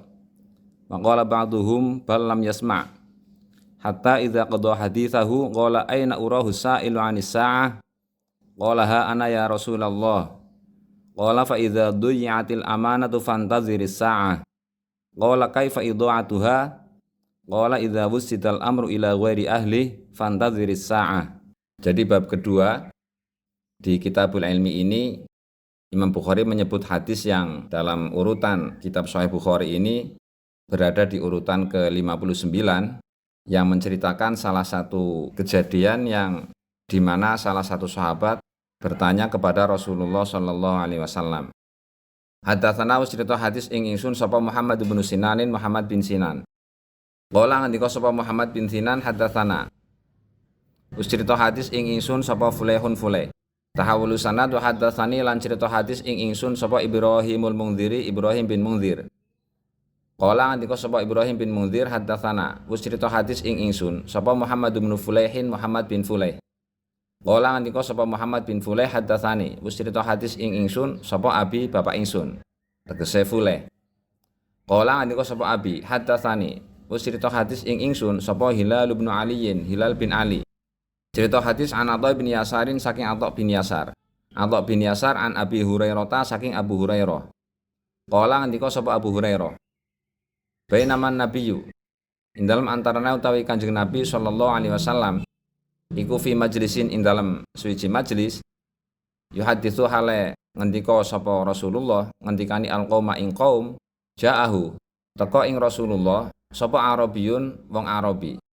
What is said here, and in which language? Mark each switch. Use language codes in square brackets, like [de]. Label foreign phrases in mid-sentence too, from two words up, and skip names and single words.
[ar] وقال بعضهم بل لم يسمع حتى إذا قضى حديثه قال أين أراه السائل عن الساعة? قال ها أنا يا رسول الله قال فإذا ضيعت الأمانة فانتظر الساعة. قال كيف إضاعتها? قال إذا وسد الأمر إلى غير أهل فانتظر الساعة. [id] Jadi bab kedua di Kitabul Ilmi ini Imam Bukhari menyebut hadis yang dalam urutan kitab Sahih Bukhari ini berada di urutan ke-59 yang menceritakan salah satu kejadian yang di mana salah satu sahabat bertanya kepada Rasulullah [ar] صلى الله عليه وسلم. [jv] Haddatsana cerita hadis ing ingsun sapa Muhammad bin Sinanin Muhammad bin Sinan. Qala ngendika sapa Muhammad bin Sinan haddatsana. Cerita hadis ing ingsun sapa Fulaihun Fulaih. [ar] تحول سند وحدثني [jv] lan cerita hadis ing ingsun sapa Ibrahimul Munziri Ibrahim bin Munzir. Qala ngendika sapa Ibrahim bin Munzir haddatsana. Cerita hadis ing ingsun sapa Muhammad bin Fulaihin Muhammad bin Fulaih. Qala ngendika sapa Muhammad bin Fulaih haddatsani. Cerita hadis ing ingsun sapa Abi bapak ingsun. Tegese Fulaih. Qala ngendika sapa Abi haddatsani. Cerita hadis ing ingsun sapa Hilal bin Aliyin Hilal bin Ali. Cerita hadis an Atha bin Yasarin saking Atha bin Yasar. Atha bin Yasar an Abi Hurairah saking Abu Hurairah. Qala ngendika sapa Abu Hurairah. [ar] بينما النبي [jv] ing dalem antarane utawi Kanjeng Nabi [ar] صلى الله عليه وسلم [jv] iku [ar] في مجلس [jv] ing dalem suwiji majelis yuhaditsu hale ngendika sapa Rasulullah ngendikani alqauma ing qaum ja'ahu teka ing Rasulullah sapa Arabiyun wong Arabi.